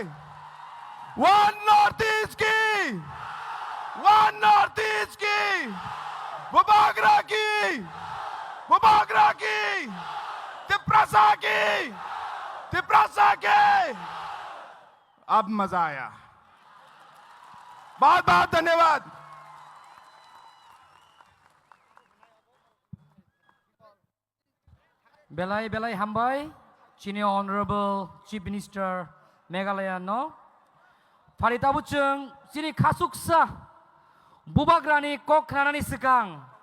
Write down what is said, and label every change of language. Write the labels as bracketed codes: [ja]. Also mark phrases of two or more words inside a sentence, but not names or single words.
[en] One North East [hi] की, [en] One North East [hi] की, बुबागरा की, बुबागरा की, तिपरासा की, तिपरासा के। अब मजा आया। बहुत बहुत धन्यवाद। [trp] Belai belai hambai, [en] Senior Honorable Chief Minister Meghalaya no. [trp] Farita buceng sini kasuksa bubagrani kokranani sekang.